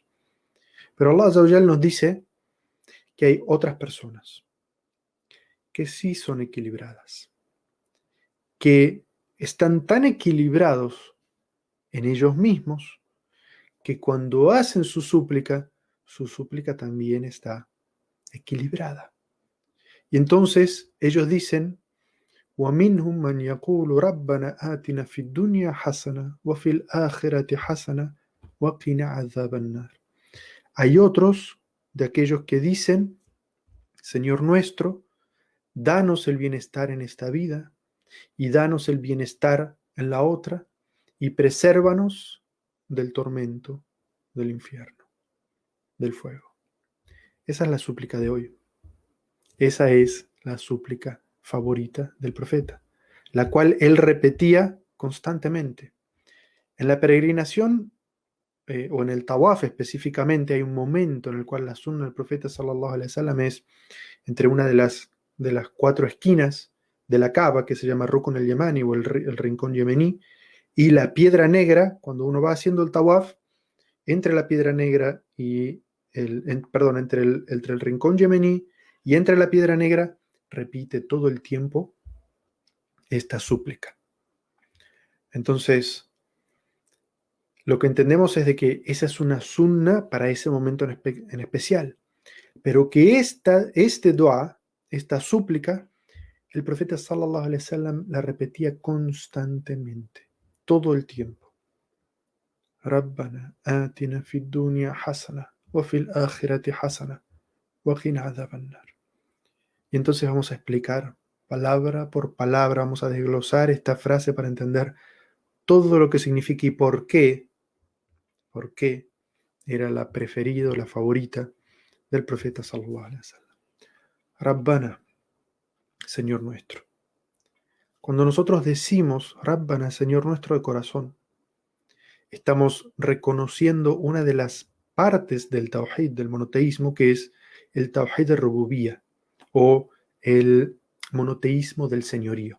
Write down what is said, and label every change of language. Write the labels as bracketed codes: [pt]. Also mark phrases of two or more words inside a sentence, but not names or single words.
[es] Pero [ar] الله عز وجل [es] nos dice que hay otras personas que sí son equilibradas, que están tan equilibrados en ellos mismos que cuando hacen su súplica también está equilibrada. Y entonces ellos dicen: [ar] وَمِنْهُمْ مَنْ يَقُولُ رَبَّنَا آتِنَا فِي الدُّنْيَا حَسَنَةً وَفِي الْآخِرَةِ حَسَنَةً وَقِنَا عَذَابَ النَّارِ. [es] Hay otros de aquellos que dicen: Señor nuestro, danos el bienestar en esta vida y danos el bienestar en la otra, y presérvanos del tormento, del infierno, del fuego. Esa es la súplica de hoy. Esa es la súplica favorita del profeta, la cual él repetía constantemente. En la peregrinación, o en el tawaf específicamente, hay un momento en el cual la sunna del profeta [ar] صلى الله عليه وسلم [es] es entre una de las cuatro esquinas de la Kaaba, que se llama Rukn el-Yamani o el rincón yemení, y la piedra negra. Cuando uno va haciendo el tawaf, entre la piedra negra y entre el rincón yemení y entre la piedra negra, repite todo el tiempo esta súplica. Entonces, lo que entendemos es de que esa es una sunna para ese momento en especial, pero que este dua, esta súplica, el profeta [ar] صلى الله عليه وسلم [es] la repetía constantemente, todo el tiempo. [ar] ربنا آتنا في الدنيا حسنة وفي الآخرة حسنة وقنا عذاب النار. [es] Y entonces vamos a explicar palabra por palabra, vamos a desglosar esta frase para entender todo lo que significa y por qué era la preferida o la favorita del profeta [ar] صلى الله عليه وسلم. [es] Rabbana, Señor nuestro. Cuando nosotros decimos Rabbana, Señor nuestro de corazón, estamos reconociendo una de las partes del tawhid, del monoteísmo, que es el tawhid de rububía o el monoteísmo del señorío.